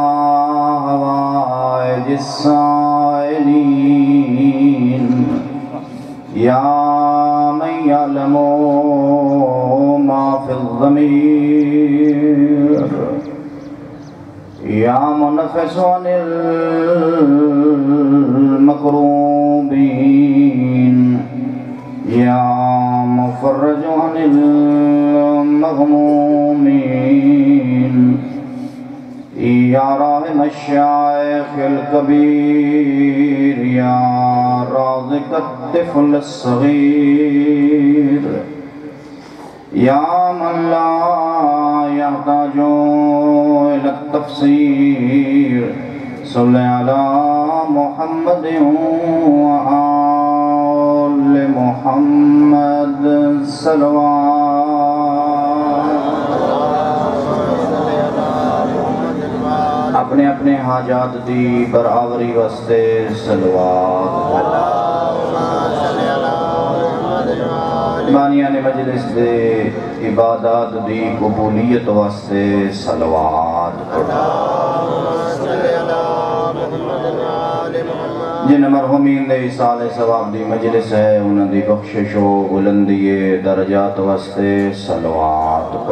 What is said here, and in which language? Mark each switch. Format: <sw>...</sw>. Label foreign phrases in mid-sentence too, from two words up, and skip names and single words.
<ar>حوائج السائلین یا من یعلم ما فی الضمیر یا منفس عن المکروبین یا مفرج عن المغمومین یا راحم الشیخ الکبیر یا رازق الطفل الصغیر یا من لا يحتاج إلى التفسير صل على محمد وآل محمد</ar> <pa>صلوات اپنے اپنے حاجات دی برابری واسطے صلوات بانیان مجلس دے عبادات دی قبولیت واسطے صلوات جن مرحومین دے اصال ثواب دی مجلس ہے انہوں دی بخشش و بلندی درجات واسطے صلوات</pa>